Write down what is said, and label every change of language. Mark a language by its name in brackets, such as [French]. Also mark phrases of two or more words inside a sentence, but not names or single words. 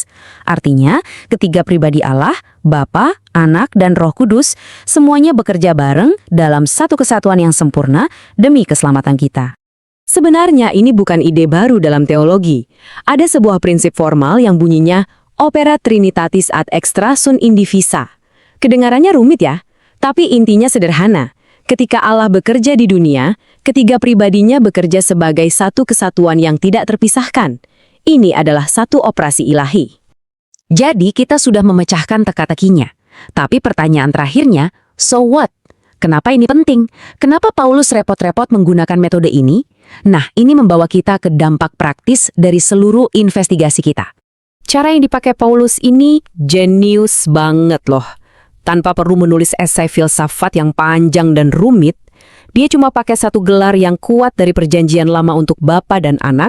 [Indonesian] Artinya, ketiga pribadi Allah, Bapa, Anak, dan Roh Kudus, semuanya bekerja bareng dalam satu kesatuan yang sempurna demi keselamatan kita. Sebenarnya ini bukan ide baru dalam teologi. Ada sebuah prinsip formal yang bunyinya [Latin] opera trinitatis ad extra sunt indivisa. [Indonesian] Kedengarannya rumit ya, tapi intinya sederhana. Ketika Allah bekerja di dunia, ketiga pribadinya bekerja sebagai satu kesatuan yang tidak terpisahkan. Ini adalah satu operasi ilahi. Jadi kita sudah memecahkan teka-tekinya. Tapi pertanyaan terakhirnya, [English] so what? [Indonesian] Kenapa ini penting? Kenapa Paulus repot-repot menggunakan metode ini? Nah, ini membawa kita ke dampak praktis dari seluruh investigasi kita. Cara yang dipakai Paulus ini jenius banget loh. Tanpa perlu menulis esai filsafat yang panjang dan rumit, dia cuma pakai satu gelar yang kuat dari perjanjian lama untuk bapa dan anak.